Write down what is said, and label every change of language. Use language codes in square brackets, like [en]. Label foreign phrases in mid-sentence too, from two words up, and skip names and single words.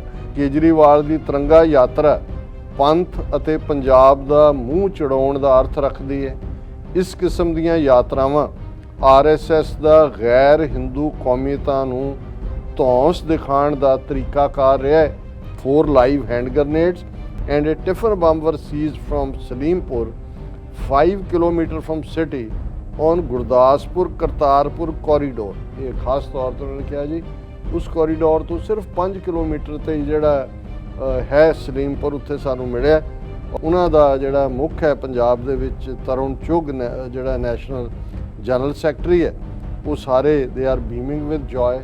[pa] ਕੇਜਰੀਵਾਲ ਦੀ ਤਿਰੰਗਾ ਯਾਤਰਾ ਪੰਥ ਅਤੇ ਪੰਜਾਬ ਦਾ ਮੂੰਹ ਚੜਾਉਣ ਦਾ ਅਰਥ ਰੱਖਦੀ ਹੈ। ਇਸ ਕਿਸਮ ਦੀਆਂ ਯਾਤਰਾਵਾਂ RSS ਦਾ ਗੈਰ ਹਿੰਦੂ ਕੌਮੀਅਤਾਂ ਨੂੰ ਧੌਂਸ ਦਿਖਾਉਣ ਦਾ ਤਰੀਕਾਕਾਰ ਰਿਹਾ ਹੈ। [en] 4 live hand grenades and a tiffer bomb were seized from ਸਲੀਮਪੁਰ 5 ਕਿਲੋਮੀਟਰ from city on ਗੁਰਦਾਸਪੁਰ ਕਰਤਾਰਪੁਰ ਕੋਰੀਡੋਰ। [pa] ਇਹ ਖਾਸ ਤੌਰ ਤੇ ਉਹਨਾਂ ਨੇ ਕਿਹਾ ਜੀ ਉਸ ਕੋਰੀਡੋਰ ਤੋਂ ਸਿਰਫ 5 ਕਿਲੋਮੀਟਰ ਤੇ ਜਿਹੜਾ ਹੈ ਸਲੀਮਪੁਰ, ਉੱਥੇ ਸਾਨੂੰ ਮਿਲਿਆ। ਉਹਨਾਂ ਦਾ ਜਿਹੜਾ ਮੁੱਖ ਹੈ ਪੰਜਾਬ ਦੇ ਵਿੱਚ ਤਰੁਣ ਚੁੱਗ ਜਿਹੜਾ [en] national general secretary [pa] ਹੈ, ਉਹ ਸਾਰੇ [en] they are beaming with joy.